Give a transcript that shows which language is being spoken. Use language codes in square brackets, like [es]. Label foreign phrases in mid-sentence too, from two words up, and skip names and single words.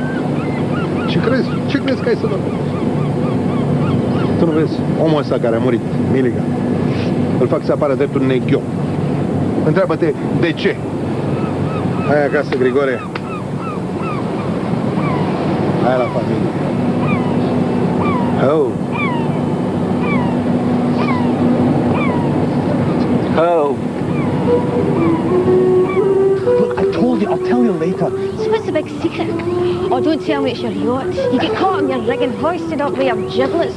[ro] Ce crezi? Ce crezi că ai să faci? Tu nu vezi? Omul ăsta care a murit, Miliga, îl fac să apară drept un neghiop. Întreabă-te de ce. Hai acasă, Grigore. Hai la familie. Oh. Oh. [en] Look, I told you, I'll tell you later. So what's the big secret? Oh, don't tell me it's your yacht. You get caught in your rig and hoisted up with your giblets, eh?